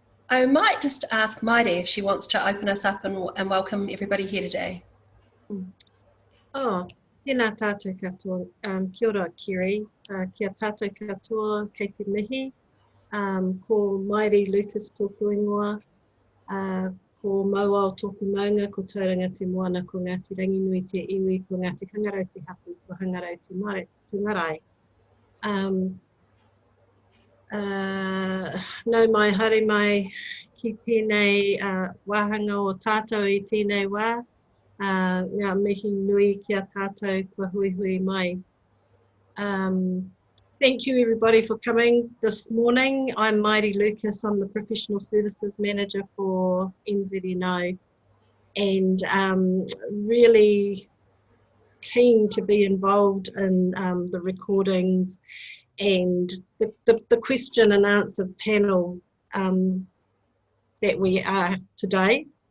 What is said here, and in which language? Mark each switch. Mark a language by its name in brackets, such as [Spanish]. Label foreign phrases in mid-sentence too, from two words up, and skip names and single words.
[English] I might just ask Mairi if she wants to open us up and welcome everybody here today. [Māori] Oh, tēnā tātou katoa, kia ora Kiri, kia tātou katoa kei te mihi, ko Mairi Lucas tōku ingoa, ko Mauao tōku maunga, ko tauranga te moana, ko Ngāti Ranginui te iwi, ko Ngāti Hangarau te hapu, ko Hangarau te marae. Nau mai haere mai ki tēnei wāhanga o tātou i tēnei wā, ngā mihi nui kia tātou kua hui hui mai. [English] Thank you everybody for coming this morning. I'm Mairi Lucas, I'm the Professional Services Manager for NZNO, and really keen to be involved in the recordings and the question and answer panel that we are today.